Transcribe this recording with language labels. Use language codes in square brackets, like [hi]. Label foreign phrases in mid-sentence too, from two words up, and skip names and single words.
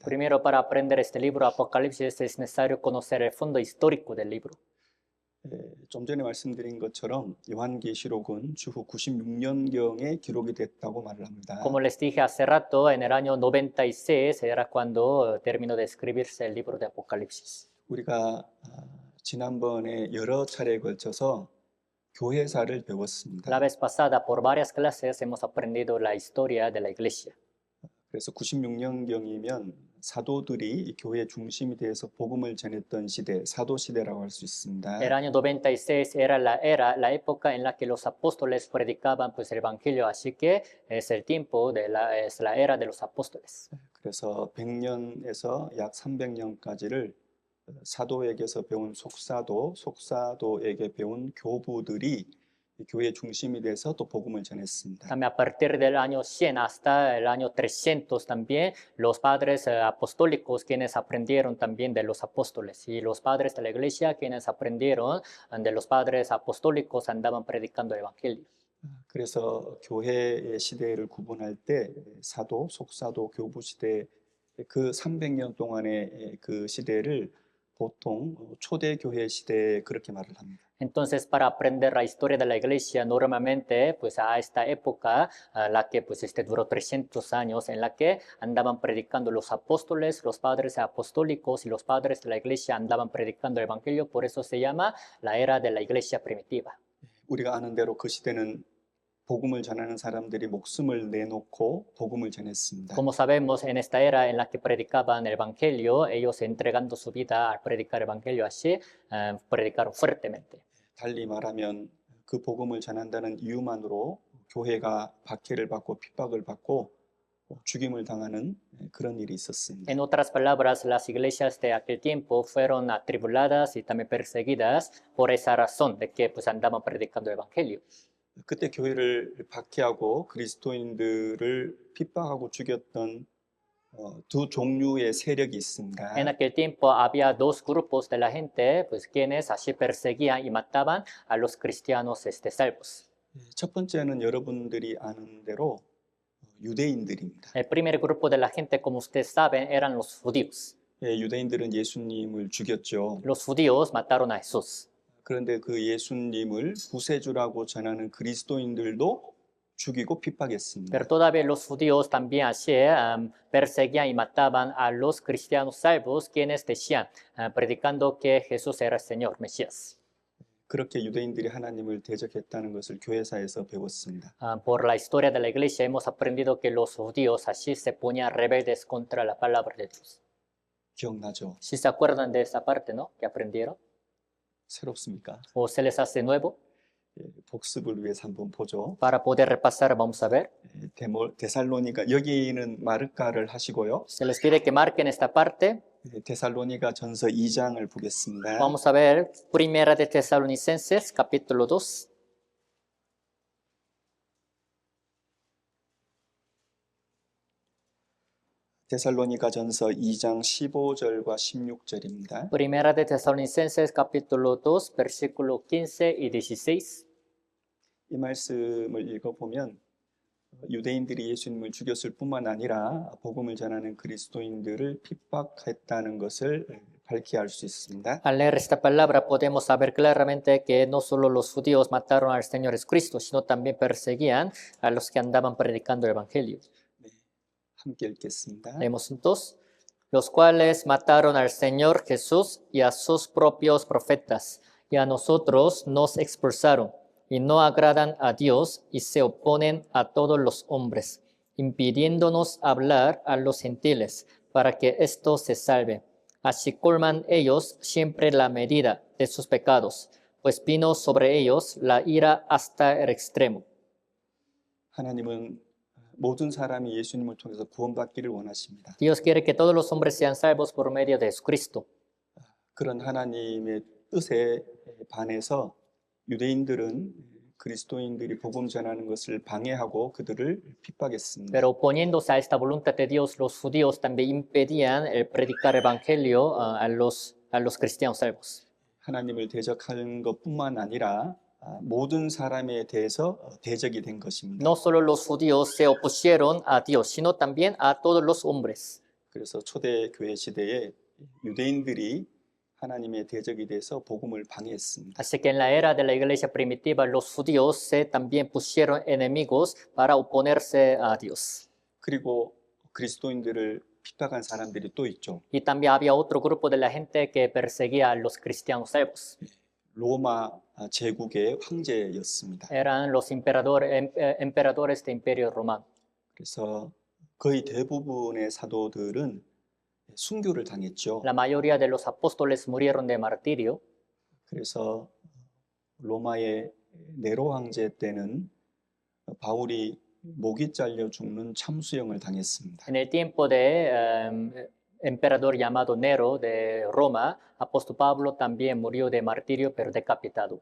[es] Primero, para aprender este libro Apocalipsis es necesario conocer el fondo histórico del libro. [ko] 좀 전에 말씀드린 것처럼 요한계시록은 주후 96년경에 기록이 됐다고 말을 합니다. [es] Como les dije hace rato, en el año 96 era cuando terminó de escribirse el libro de Apocalipsis. [ko] 우리가 지난번에 여러 차례에 걸쳐서 교회사를 배웠습니다. [es] La vez pasada, por varias clases, hemos aprendido la historia de la iglesia. [ko] 그래서 96년경이면 사도들이 이 교회 중심이 되어서 복음을 전했던 시대, 사도 시대라고 할 수 있습니다. [es] El año 96 era la época en la que los apóstoles predicaban pues, el Evangelio, así que es el tiempo, es la era de los apóstoles. [ko] 그래서 100년에서 약 300년까지를 사도에게서 배운 속사도, 속사도에게 배운 교부들이 이 교회 중심이 돼서 또 복음을 전했습니다. [es] También a partir del año 100 hasta el año 300 también los padres apostólicos quienes aprendieron también de los apóstoles y los padres de la iglesia quienes aprendieron de los padres apostólicos andaban predicando el evangelio. [ko] 그래서 교회의 시대를 구분할 때 사도, 속사도, 교부 시대 그 300년 동안의 그 시대를 보통 초대 교회 시대 그렇게 말을 합니다. [es] Entonces, para aprender la historia de la iglesia, normalmente, pues a esta época, la que pues duró 300 años, en la que andaban predicando los apóstoles, los padres apostólicos y los padres de la iglesia andaban predicando el evangelio, por eso se llama la era de la iglesia primitiva. [ko] 우리가 아는 대로 그 시대는 복음을 전하는 사람들이 목숨을 내놓고 복음을 전했습니다. [es] Como sabemos, en esta era en la que predicaban el evangelio, ellos entregando su vida al predicar el evangelio así, predicaron fuertemente. [ko] 달리 말하면 그 복음을 전한다는 이유만으로 교회가 박해를 받고 핍박을 받고 죽임을 당하는 그런 일이 있었습니다. [es] En otras palabras, las iglesias de aquel tiempo fueron atribuladas y también perseguidas por esa razón de que pues andaban predicando el evangelio. [ko] 그때 교회를 박해하고 그리스도인들을 핍박하고 죽였던 두 종류의 세력이 있습니다. [es] En aquel tiempo había dos grupos de la gente, pues quienes así perseguían y mataban a los cristianos salvos. [ko] 첫 번째는 여러분들이 아는 대로 유대인들입니다. [es] El primer grupo de la gente, como ustedes saben, eran los judíos. [ko] 유대인들은 예수님을 죽였죠. [es] Los judíos mataron a Jesús. [ko] 그런데 그 예수님을 구세주라고 전하는 그리스도인들도 죽이고 핍박했습니다. [es] Pero todavía los judíos también así perseguían y mataban a los cristianos salvos, quienes decían, predicando que Jesús era el Señor, Mesías. [ko] 그렇게 유대인들이 하나님을 대적했다는 것을 교회사에서 배웠습니다. [es] Por la historia de la iglesia hemos aprendido que los judíos así se ponían rebeldes contra la palabra de Dios. [ko] 기억나죠? [es] ¿Sí se acuerdan de esa parte, no? Que aprendieron. [ko] 새롭습니까? [es] ¿O se les hace nuevo? [ko] 복습을 위해서 한번 보죠. [es] Para poder repasar, vamos a ver. [ko] 데살로니가 여기는 마르카를 하시고요. [es] Se les pide que marquen esta parte. [ko] 데살로니가 전서 2장을 보겠습니다. [es] Vamos a ver Primera de Tesalonicenses, capítulo 2. [ko] 데살로니가 전서 2장 15절과 16절입니다. [es] Primera de Tesalonicenses, capítulo 2, versículo 15 y 16. [ko] 이 말씀을 읽어보면 유대인들이 예수님을 죽였을 뿐만 아니라 복음을 전하는 그리스도인들을 핍박했다는 것을 밝히 알 수 있습니다. [es] Al leer esta palabra podemos saber claramente que no solo los judíos mataron al Señor Jesucristo, sino también perseguían a los que andaban predicando el Evangelio. [ko] 함께 읽겠습니다. [es] Leemos juntos. Los cuales mataron al Señor Jesús y a sus propios profetas, y a nosotros nos expulsaron, y no agradan a Dios y se oponen a todos los hombres, impidiéndonos hablar a los gentiles para que estos se salven. Así colman ellos siempre la medida de sus pecados, pues vino sobre ellos la ira hasta el extremo. [ko] 하나님은 모든 사람이 예수님을 통해서 구원받기를 원하십니다. [es] Dios quiere que todos los hombres sean salvos por medio de Jesucristo. [ko] 그런 하나님의 뜻에 반해서 유대인들은 그리스도인들이 복음 전하는 것을 방해하고 그들을 핍박했습니다. [es] Pero oponiéndose a esta voluntad de Dios, los judíos también impedían el predicar el evangelio a los cristianos salvos. [ko] 하나님을 대적하는 것뿐만 아니라 모든 사람에 대해서 대적이 된 것입니다. [es] No solo los judíos se opusieron a Dios, sino también a todos los hombres. [ko] 그래서 초대 교회 시대에 유대인들이 하나님의 대적이 돼서 복음을 방해했습니다. [es] Así que en la era de la iglesia primitiva, los judíos se también pusieron enemigos para oponerse a Dios. [ko] 그리고 그리스도인들을 핍박한 사람들이 또 있죠. [es] Y también había otro grupo de la gente que perseguía a los cristianos salvos. [ko] 로마 제국의 황제였습니다. [es] Eran los emperadores del Imperio Romano. [ko] 그래서 거의 대부분의 사도들은 순교를 당했죠. [es] La mayoría de los apóstoles murieron de martirio. [ko] 그래서 로마의 네로 황제 때는 바울이 목이 잘려 죽는 참수형을 당했습니다. [es] En el tiempo de emperador llamado Nero de Roma, apóstol Pablo también murió de martirio, pero decapitado.